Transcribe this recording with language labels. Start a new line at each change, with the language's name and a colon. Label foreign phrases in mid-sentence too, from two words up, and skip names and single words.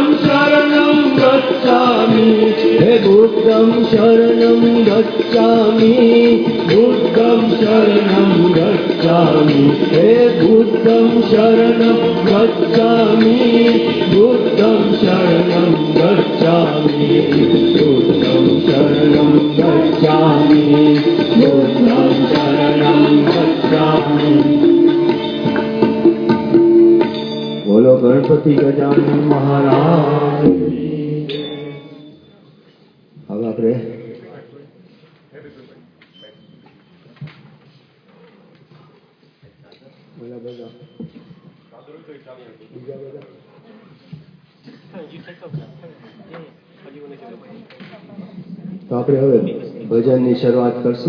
Pali: शरणं गच्छामि, हे बुद्धं शरणं गच्छामि, बुद्धं शरणं गच्छामि, हे बुद्धं शरणं गच्छामि, बुद्धं शरणं गच्छामि, बुद्धं शरणं गच्छामि, बुद्धं शरणं गच्छामि।
Hindi: बोलो गणपति गजानन महाराज।
Gujarati: તો આપણે હવે ભજનની શરૂઆત કરશું.